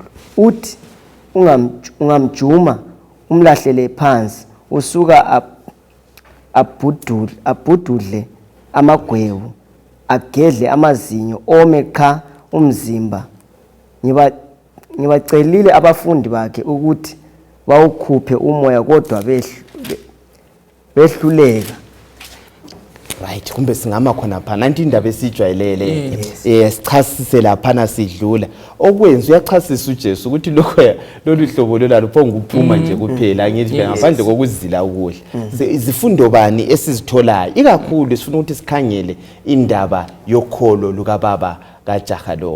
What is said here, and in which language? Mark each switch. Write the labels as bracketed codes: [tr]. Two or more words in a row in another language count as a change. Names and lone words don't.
[nd] Uthi ungamjuma umlahlele phansi usuka abhududle amagwebu agedle amazinyo ome qha umzimba. Ngibacelile abafundi bakhe ukuthi bawukhuphe umoya kodwa behluleka. [en] Right, [nd] kumbe singama khona pha nanti indaba esijwayelele sichasise lapha nasidlula okwenza uyachasisa uJesu ukuthi lokho lolu hlobo lolalo phonga ukuphuma nje kuphela ngithi ngaphandle kokuzila ukudla. Izifundo bani esizitholayo ikakhulu sifuna ukuthi sikhangele indaba yokholo luka baba kajaha lo.